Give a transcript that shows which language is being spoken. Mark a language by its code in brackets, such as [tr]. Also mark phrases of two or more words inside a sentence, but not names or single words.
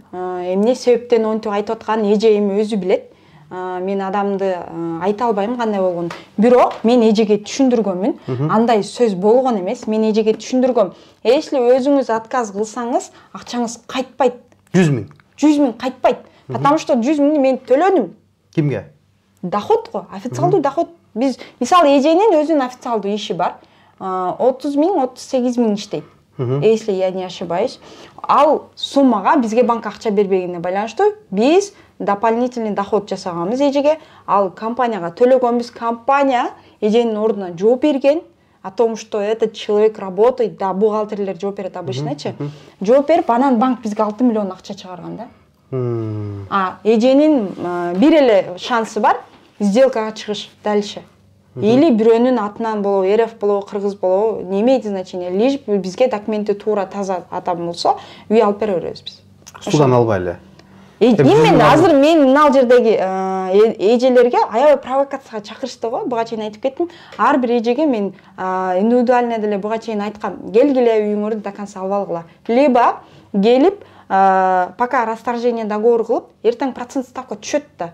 [ky] Эмне себептен онтип айтып атканын эже эми өзү билет. Мен адамды айта албайм кандай болгонун. Бирок мен эжеге түшүндүргөнмүн. Андай сөз болгон эмес. Мен эжеге түшүндүргөм. Если өзүңүз отказ кылсаңыз, акчаңыз кайтпайт. 100 000. 100 000 кайтпайт. [ru] Потому что [ky] 100 000 мен төлөдүм. Кимге? Доход го, официалдуу доход. Биз мисалы эженин өзүнүн официалдуу иши бар. 30 000, 38 000 иштейт. [ru] Если я не ошибаюсь. [ky] Ал суммага бизге банк акча бербегенине байланыштуу биз [ru] дополнительный доход [ky] жасаганбыз эжеге. Ал компанияга төлөгөнбүз. Компания эженин ордуна жооп берген. [ru] О том, что этот человек работает, [ky] да, бухгалтерлер жооп берет обычно-чы. Жооп берип, анан банк бизге 6 миллион акча чыгарган да. Эженин бир эле шансы бар, сделкага чыгыш дальше. Или бирөөнүн атынан болобу, РФ болобу, кыргыз болобу, [ru] не имеет значения. [ky] Лишь бизге документи туура таза адам болсо, үй алып бере беребиз биз. Судан албай эле. Именно азыр мен мына жердеги эжелерге аябай провокацияга чакырышты го. Буга чейин айтып кеттим. Ар бир эжеге мен индивидуально деле буга чейин айткам. Келгиле үйүңөрдү [ru] до конца [ky] алып алгыла. Либо келип [ru] пока расторжение договор [ky] кылып, эртең процент ставка түшөт да.